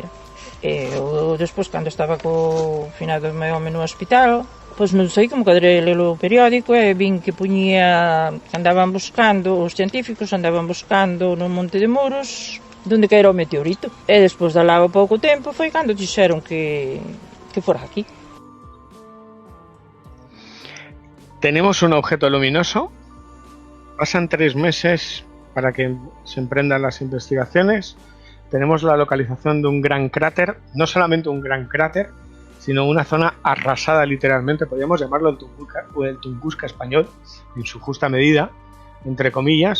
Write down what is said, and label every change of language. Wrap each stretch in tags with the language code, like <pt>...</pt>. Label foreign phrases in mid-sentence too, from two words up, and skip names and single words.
<gl>E despois, cando estaba co finado meu home no hospital, pois non sei, como cadrei lelo periódico e vin que puñía, andaban buscando, os científicos andaban buscando no Monte de Muros onde caera o meteorito. E despois de lá a pouco tempo foi cando dixeron que fora aquí.</gl> <es>Tenemos un objeto luminoso. Pasan 3 meses para que se emprendan las investigaciones. Tenemos la localización de un gran cráter, no solamente un gran cráter, sino una zona arrasada literalmente, podríamos llamarlo el Tunguska español, en su justa medida, entre comillas.</es>